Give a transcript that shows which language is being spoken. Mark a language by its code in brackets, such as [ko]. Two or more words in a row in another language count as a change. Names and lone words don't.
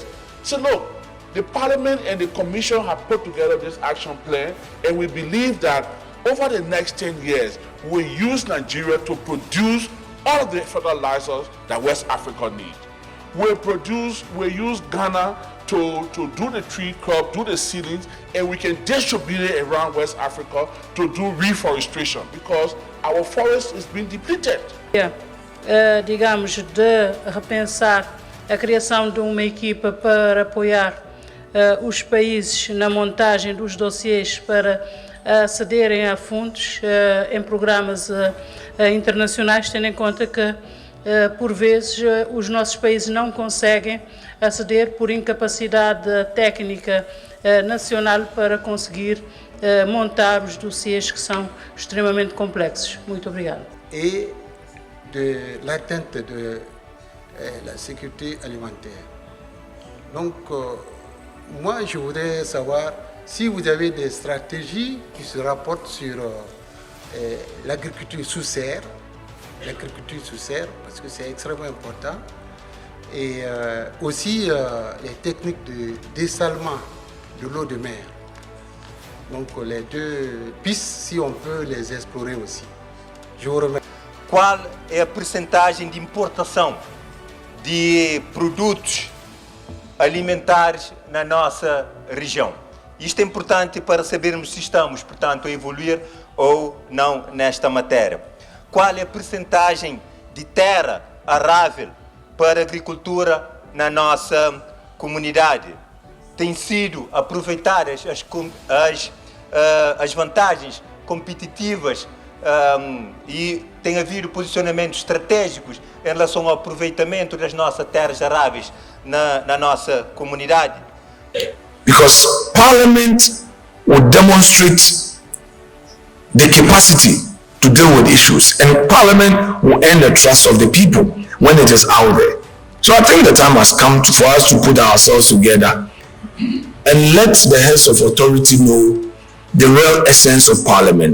[en] So look, the Parliament and the Commission have put together this action plan, and we believe that over the next 10 years, we'll use Nigeria to produce all of the fertilizers that West Africa needs. We'll use Ghana to do the tree crop, do the seedlings, and we can distribute it around West Africa to do reforestation, because our forest is being depleted. [pt] Digamos, de repensar a criação de uma equipa para apoiar os países na montagem dos dossiês para acederem a fundos em programas internacionais, tendo em conta que, por vezes, os nossos países não conseguem aceder por incapacidade técnica nacional para conseguir montar os dossiês que são extremamente complexos. Muito obrigado. [fr] Et de l'atteinte de la sécurité alimentaire. Donc, moi, je voudrais savoir si vous avez des stratégies qui se rapportent sur l'agriculture sous serre, parce que c'est extrêmement important, et aussi les techniques de dessalement de l'eau de mer. Donc, les deux pistes, si on peut les explorer aussi. Je vous remercie. [pt] Qual é a percentagem de importação de produtos alimentares na nossa região. Isto é importante para sabermos se estamos, portanto, a evoluir ou não nesta matéria. Qual é a percentagem de terra arável para a agricultura na nossa comunidade? Tem sido aproveitadas as vantagens competitivas e tem havido posicionamentos estratégicos em relação ao aproveitamento das nossas terras aráveis na nossa comunidade? [en] Because Parliament will demonstrate the capacity to deal with issues, and Parliament will earn the trust of the people when it is out there. So I think the time has come for us to put ourselves together and let the heads of authority know the real essence of Parliament.